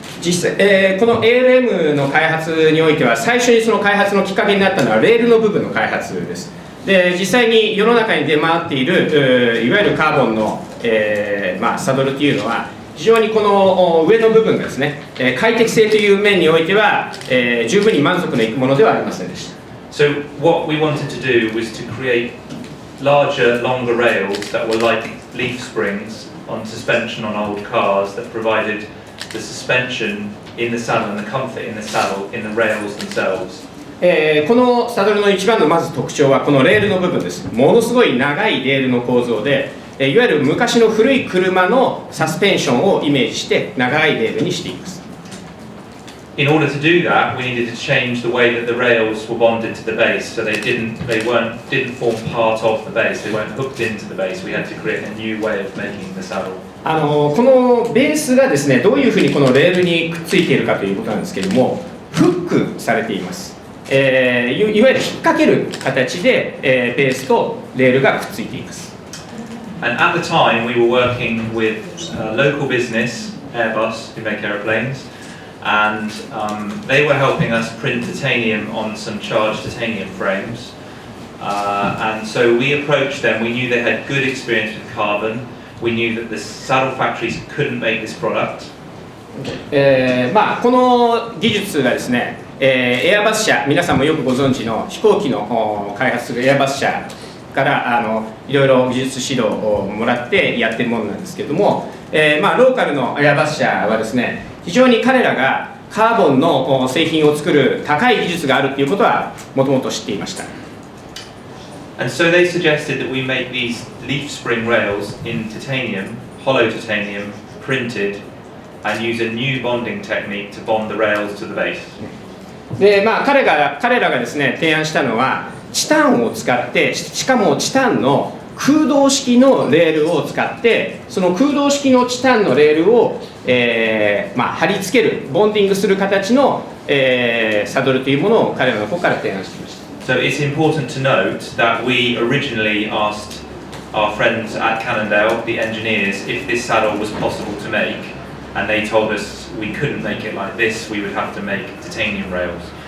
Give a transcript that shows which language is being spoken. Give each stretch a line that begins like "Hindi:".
Japanese: 実際、この ALM の開発においては最初にその開発のきっかけになったのはレールの部分の開発です。で実際に世の中に出回っているいわゆるカーボンの、まあ、サドルというのは非常にこの上の部分がですね、快適性という面においては、十分に満足のいくものではありませんでした。
English: So what we wanted to do was to create larger, longer rails that were like leaf springs on suspension on old cars that provided the suspension in the saddle and the comfort in the saddle in the rails themselves.
Japanese: このサドルの一番のまず特徴はこのレールの部分です。ものすごい長いレールの構造で、いわゆる昔の古い車のサスペンションをイメージして長いレールにしています。
English: In order to do that, we needed to change the way that the rails were bonded to the base, so they didn't form part of the base. They weren't hooked into the base. We had to create a new way of making the saddle.
Japanese: このベースがですね、どういうふうにこのレールにくっついているかということなんですけれども、フックされています。いわゆる引っ掛ける形で、ベースとレールがくっついています。
English: And at the time, we were working with a local business, Airbus, who make airplanes. And they were helping us print titanium on some charged titanium frames. And so we approached them. We knew they had good experience with carbon. We knew that the saddle factories couldn't make this product.
Japanese: まあこの技術がですね、エアバス社、皆さんもよくご存知の飛行機の開発するエアバス社からいろいろ技術指導をもらってやってるものなんですけれども、まあローカルのエアバス社はですね、非常に彼らがカーボンの製品を作る高い技術があるということはもともと知っていました。
English: And so they suggested that we make these leaf spring rails in titanium, hollow titanium, printed, and use a new bonding technique to bond the rails to the base.
Japanese: で、まあ彼らがですね提案したのはチタンを使ってしかもチタンの空洞式のレールを使ってその空洞式のチタンのレールを、まあ、貼り付けるボンディングする形の、サドルというものを彼らの方から提案していました。
English: So it's important to note that we originally asked our friends at Cannondale, the engineers, if this saddle was possible to make, and they told us we couldn't make it like this, we would have to make titanium rails.